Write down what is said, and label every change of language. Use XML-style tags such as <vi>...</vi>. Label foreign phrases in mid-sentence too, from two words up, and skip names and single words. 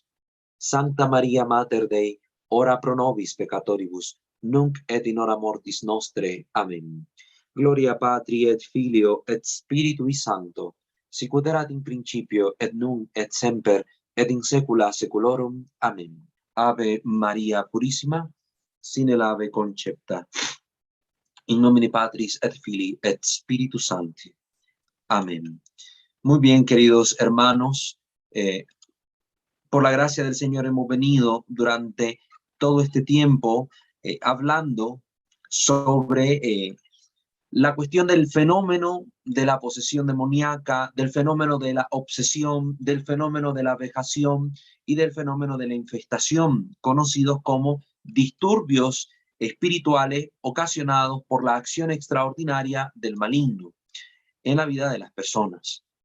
<la>Sancta Maria Mater Dei, ora pro nobis peccatoribus, nunc et in hora mortis nostre.</la> <es>Amén.</es> <la>Gloria Patri et Filio et Spiritui Sancto, sicut erat in principio et nunc et semper et in saecula saeculorum.</la> <es>Amén. Ave Maria Purissima, sin el ave concepta.</es> <la>In nomine Patris et Filii et Spiritus Sancti.</la> <es>Amén. Muy bien, queridos hermanos, por la gracia del Señor hemos venido durante todo este tiempo hablando sobre la cuestión del fenómeno de la posesión demoníaca, del fenómeno de la obsesión, del fenómeno de la vejación y del fenómeno de la infestación, conocidos como disturbios espirituales ocasionados por la acción extraordinaria del maligno en la vida de las personas.</es>